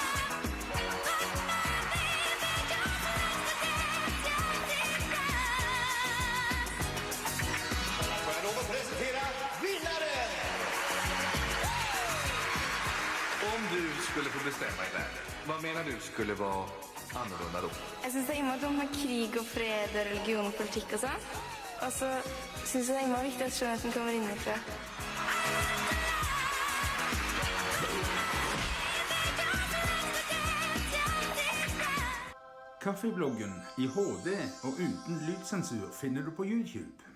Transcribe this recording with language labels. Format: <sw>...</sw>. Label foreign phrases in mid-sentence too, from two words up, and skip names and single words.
<sv>Får jag lov att presentera vinnaren? Om du skulle få bestämma i världen, vad menar du skulle vara annorlunda då?</sv> <no>Jeg synes det er innmari om krig og fred og religion og politikk og sånn. Og så synes jeg det er innmari viktig at skjønnheten kommer innenfra. Kaffebloggen i HD og uten lydsensur finner du på YouTube.</no>